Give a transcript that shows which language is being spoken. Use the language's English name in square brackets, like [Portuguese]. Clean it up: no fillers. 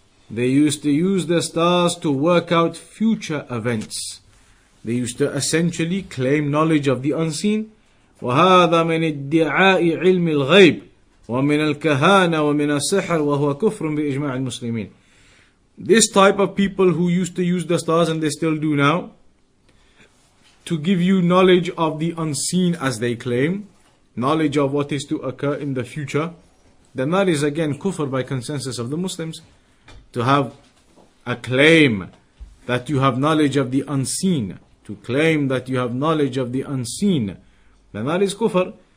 [English] They used to use the stars to work out future events. They used to essentially claim knowledge of the unseen. [Arabic] وهذا من ادعاء علم الغيب ومن الكهانة ومن السحر وهو كفر بإجماع المسلمين. [English] This type of people who used to use the stars, and they still do now, to give you knowledge of the unseen, as they claim, knowledge of what is to occur in the future, then that is again kufr by consensus of the Muslims. To have a claim that you have knowledge of the unseen, to claim that you have knowledge of the unseen, then that is kufr.